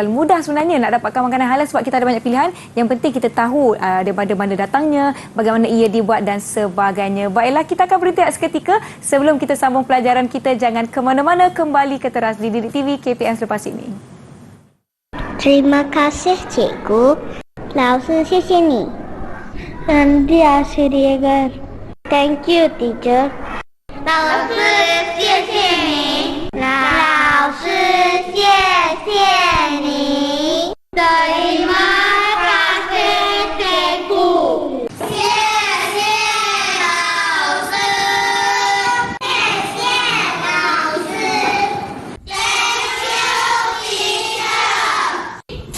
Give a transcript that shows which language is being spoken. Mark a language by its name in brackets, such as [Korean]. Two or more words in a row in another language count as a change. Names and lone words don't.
[Malay] Mudah sebenarnya nak dapatkan makanan halal sebab kita ada banyak pilihan. Yang penting kita tahu daripada mana datangnya, bagaimana ia dibuat dan sebagainya. Baiklah, kita akan berhenti seketika. Sebelum kita sambung pelajaran kita, jangan ke mana-mana, kembali ke teras di Didik TV KPM selepas ini. Terima kasih cikgu. [Chinese] 老师谢谢你。 [Tamil] நன்றி ஆசிரியர். [English] Thank you teacher. [Chinese] 老师谢谢你。老师谢谢你。 [Malay] Terima kasih cikgu. [Chinese] 谢谢老师。谢谢老师。 [English] Thank you teacher.